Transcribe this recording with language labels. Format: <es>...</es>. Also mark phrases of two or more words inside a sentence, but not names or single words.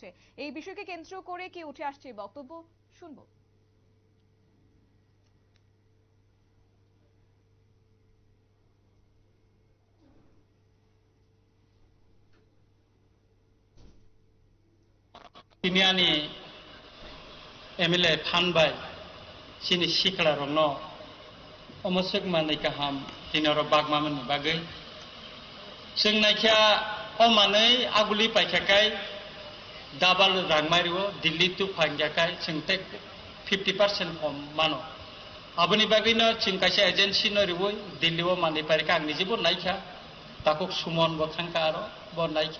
<bn>এই বিষয়কে কেন্দ্র করে কি উঠে আসছে বক্তব্য শুনবো।</bn> <trp>তিনি আনি एमएलए फानबाय सिनि सिखला रंनो अमसक मानै गाहाम दिनर बागमामोननि बागै जों नायखिया अमानै आगुलि पाइखाखाय दाबाल रांमारिव दिल्ली टु फांजाखाय जोंते 50% हम मानो आबनि बागैनो जों कायसे एजेन्सि नरिवै दिल्लीव मानै पारिखा आंनि जेबो नायखा ताको सुमन बथांखा आरो ब नायखा</trp>